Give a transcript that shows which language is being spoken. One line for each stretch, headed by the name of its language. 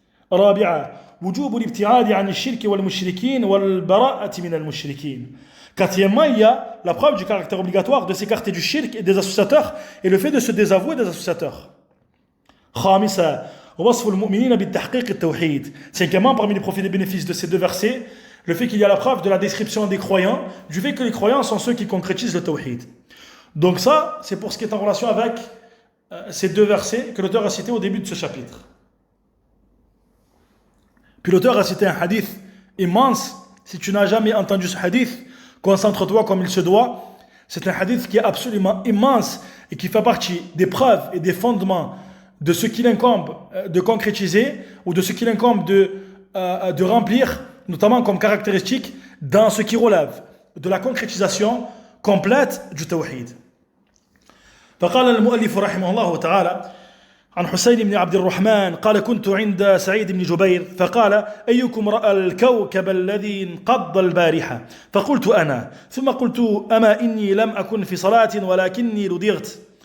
Arabic: رابعا وجوب الابتعاد عن الشرك والمشركين والبراءة من المشركين.
French: Quatrièmement, il y a la preuve du caractère obligatoire de s'écarter du shirk et des associateurs et le fait de se désavouer des associateurs.
Arabic: خامسا وصف المؤمنين بالتحقيق التوحيد.
French: Cinquièmement, parmi les bénéfices de ces deux versets, le fait qu'il y a la preuve de la description des croyants, du fait que les croyants sont ceux qui concrétisent le tawhid. Donc ça, c'est pour ce qui est en relation avec ces deux versets que l'auteur a cités au début de ce chapitre. Puis l'auteur a cité un hadith immense. Si tu n'as jamais entendu ce hadith, concentre-toi comme il se doit. C'est un hadith qui est absolument immense et qui fait partie des preuves et des fondements de ce qu'il incombe de concrétiser ou de ce qu'il incombe de remplir, notamment comme caractéristique dans ce qui relève de la concrétisation complète du tawhid.
Arabic: فقال المؤلف رحمه الله تعالى عن حسين بن عبد الرحمن قال كنت عند سعيد بن جبير فقال أيكم رأى الكوكب الذي انقض البارحة فقلت أنا ثم قلت أما إني لم أكن في صلاة ولكني لدغت